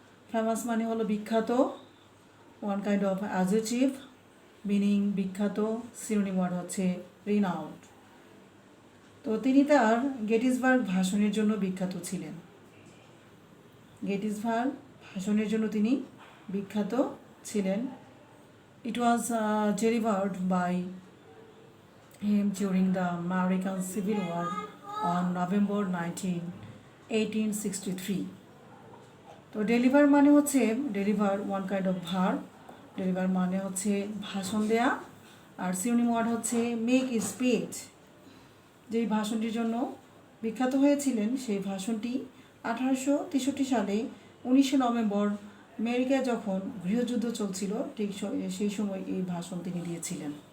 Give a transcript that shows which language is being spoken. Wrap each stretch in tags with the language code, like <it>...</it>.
<bn>Famous মানে হলো বিখ্যাত,</bn> <en>one kind of adjective meaning</en> <bn>বিখ্যাত, সিনোনিম ওয়ার্ড হচ্ছে রিনাউন্ড। তো তিনি তার গেটিসবার্গ ভাষণের জন্য বিখ্যাত ছিলেন। গেটিসবার্গ ভাষণের জন্য তিনি বিখ্যাত ছিলেন।</bn> <en>It was delivered by him during the American Civil War on November 19, 1863.</en> <bn>তো ডেলিভার মানে হচ্ছে,</bn> <en>Deliver one kind of verb.</en> <bn>Deliver মানে হচ্ছে ভাষণ দেয়া, আর সিনোনিম ওয়ার্ড হচ্ছে মেক স্পিচ। যেই ভাষণটির জন্য বিখ্যাত হয়েছিলেন, সেই ভাষণটি 1863 সালে 19 নভেম্বর আমেরিকায় যখন গৃহযুদ্ধ চলছিল, ঠিক সেই সময় এই ভাষণ তিনি দিয়েছিলেন।</bn>